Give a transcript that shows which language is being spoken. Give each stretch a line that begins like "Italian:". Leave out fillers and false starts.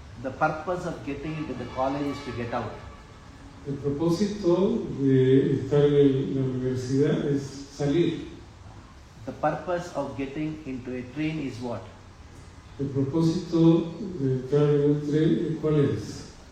English: The purpose of getting into the college is to get out.
Spanish: El propósito de estar en la universidad es salir.
English: The purpose of getting into a train is what?
Spanish: El propósito de entrar en un tren, ¿cuál es?